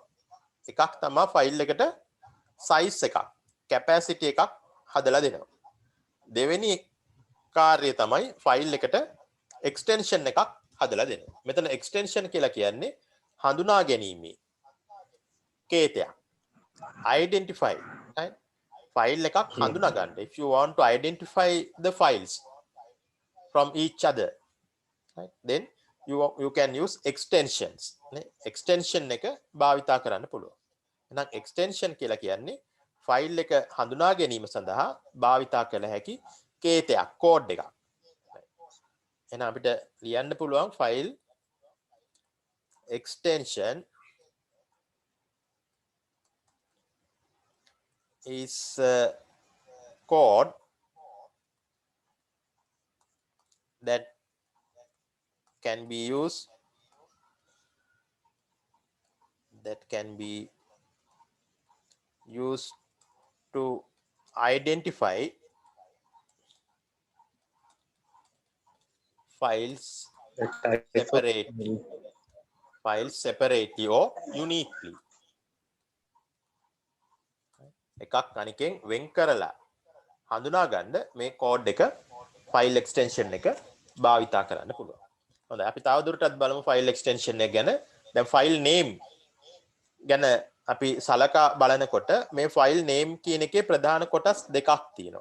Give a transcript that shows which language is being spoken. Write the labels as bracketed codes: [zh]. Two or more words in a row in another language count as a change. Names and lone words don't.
[si] එකක් තමයි file එකට size එකක්, capacity එකක් හදලා දෙනවා. දෙවෙනි කාර්යය තමයි file එකට extension එකක් හදලා දෙනවා. මෙතන extension කියලා කියන්නේ හඳුනා ගැනීමේ කේතයක්. [en] identify right? [si] file එකක් හඳුනා ගන්න. [en] if you want to identify the files from each other right? then you can use extensions. [si] extension එක භාවිතා කරන්න පුළුවන්. එහෙනම් extension කියලා කියන්නේ file එක හඳුනා ගැනීම සඳහා භාවිතා කළ හැකි කේතයක්, code එකක්. එහෙනම් අපිට ලියන්න පුළුවන් file [en] extension is code that can be used to identify files separately or uniquely. [si] එකක් අනිකෙන් වෙන් කරලා හඳුනා ගන්න මේ කෝඩ් එක [en] file extension [si] එක භාවිතා කරන්න පුළුවන්. හොඳයි අපි තවදුරටත් බලමු [en] file extension [si] එක ගැන. දැන් [en] file name [si] ගැන අපි සලකා බලනකොට මේ [en] file name [si] කියන එකේ ප්‍රධාන කොටස් දෙකක් තියෙනවා.